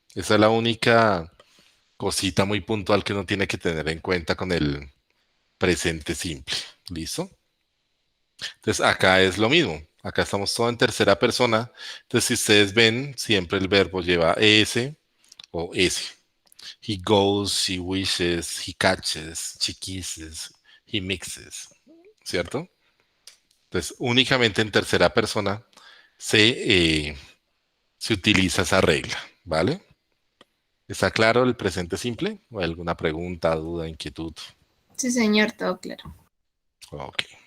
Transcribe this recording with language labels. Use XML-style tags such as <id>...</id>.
<es>Esa es la única cosita muy puntual que uno tiene que tener en cuenta con el presente simple. ¿Listo? Entonces acá es lo mismo. Acá estamos todo en tercera persona. Entonces si ustedes ven, siempre el verbo lleva ES o S.</es> <en>He goes, she wishes, he catches, she kisses, he mixes.</en> <es>¿Cierto? Entonces únicamente en tercera persona se utiliza esa regla, ¿vale? ¿Está claro el presente simple? ¿O hay alguna pregunta, duda, inquietud? Sí, señor, todo claro. Ok.</es>